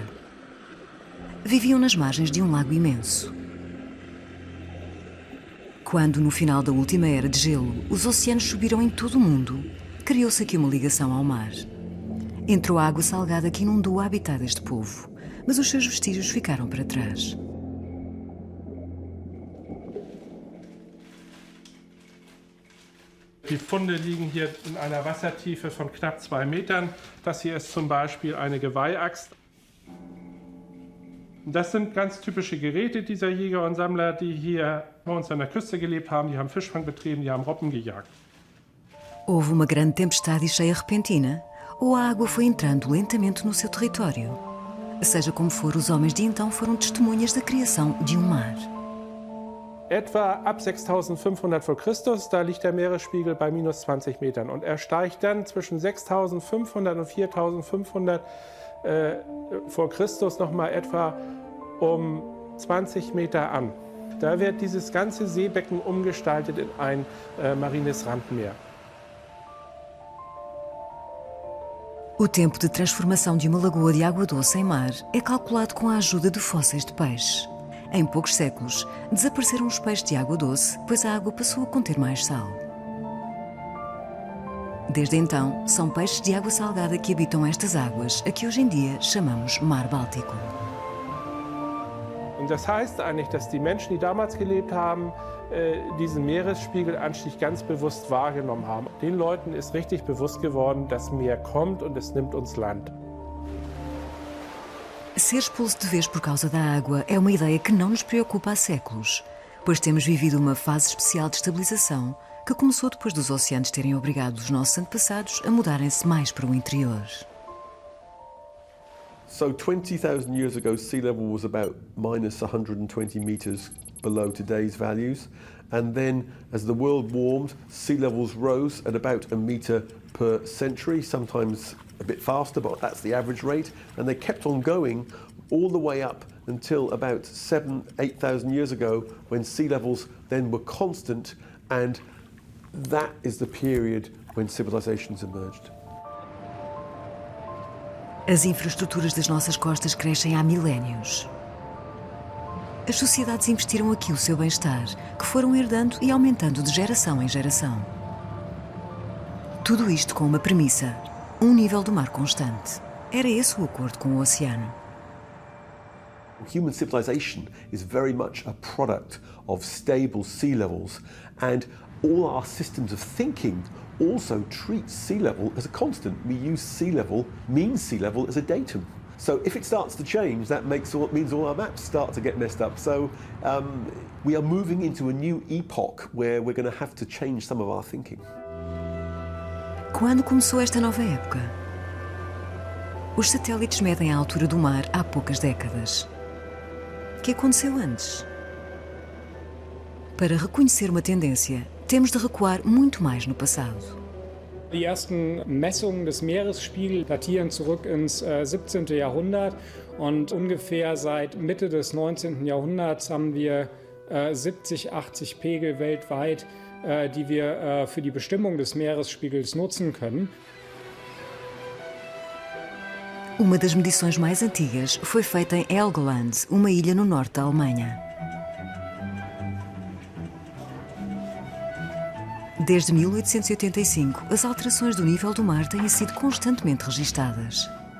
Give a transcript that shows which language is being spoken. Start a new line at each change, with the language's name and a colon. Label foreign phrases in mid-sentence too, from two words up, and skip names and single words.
Portuguese: Viviam nas margens de um lago imenso. Quando, no final da última era de gelo, os oceanos subiram em todo o mundo, criou-se aqui uma ligação ao mar. Entrou água salgada que inundou o habitat deste povo, mas os seus vestígios ficaram para trás.
German: Die Funde liegen hier in einer Wassertiefe von knapp 2 Metern. Das hier ist zum Beispiel eine Geweihaxt. Das sind ganz typische Geräte dieser Jäger und Sammler, die hier bei uns an der Küste gelebt haben. Die haben Fischfang betrieben, die haben Robben gejagt.
Portuguese: Houve uma grande tempestade e cheia repentina, ou a água foi entrando lentamente no seu território. Seja como for, os homens de então foram testemunhas da criação de um mar.
German: Etwa ab 6500 vor Christus, da liegt der Meeresspiegel bei minus 20 Metern. Und er steigt dann zwischen 6500 und 4500 vor Christus nochmal etwa um 20 Meter an. Da wird dieses ganze Seebecken umgestaltet in ein marines Randmeer.
Portuguese: O tempo de transformação de uma lagoa de água doce em mar é calculado com a ajuda de fósseis de peixe. Em poucos séculos, desapareceram os peixes de água doce, pois a água passou a conter mais sal. Desde então, são peixes de água salgada que habitam estas águas, a que hoje em dia chamamos Mar Báltico.
German: Und das heißt eigentlich, dass die Menschen, die damals gelebt haben, diesen Meeresspiegelanstieg ganz bewusst wahrgenommen haben. Den Leuten ist richtig bewusst geworden, das Meer kommt und es nimmt uns Land.
Portuguese: Ser expulso de vez por causa da água é uma ideia que não nos preocupa há séculos, pois temos vivido uma fase especial de estabilização que começou depois dos oceanos terem obrigado os nossos antepassados a mudarem-se mais para o interior.
English: So 20,000 years ago, sea level was about minus 120 meters below today's values. And then as the world warmed, sea levels rose at about a meter per century, sometimes a bit faster, but that's the average rate. And they kept on going all the way up until about 8,000 years ago, when sea levels then were constant, and that is the period when civilizations emerged.
Portuguese: As infraestruturas das nossas costas crescem há milénios. As sociedades investiram aqui o seu bem-estar, que foram herdando e aumentando de geração em geração. Tudo isto com uma premissa: um nível do mar constante. Era esse o acordo com o oceano.
English: Human civilization is very much a product of stable sea levels, and all our systems of thinking also treat sea level as a constant. We use sea level, mean sea level, as a datum. So if it starts to change, that means all our maps start to get messed up. So we are moving into a new epoch where we're going to have to change some of our thinking.
Portuguese: Quando começou esta nova época? Os satélites medem a altura do mar há poucas décadas. O que aconteceu antes? Para reconhecer uma tendência, temos de recuar muito mais no passado.
German: Die ersten Messungen des Meeresspiegels datieren zurück ins 17. Jahrhundert und ungefähr seit Mitte des 19. Jahrhunderts haben wir 70, 80 Pegel weltweit, die wir für die Bestimmung des Meeresspiegels nutzen können.
Portuguese: Uma das medições mais antigas foi feita em Helgoland, uma ilha no norte da Alemanha. Desde 1885, as alterações do nível do mar têm sido constantemente registadas.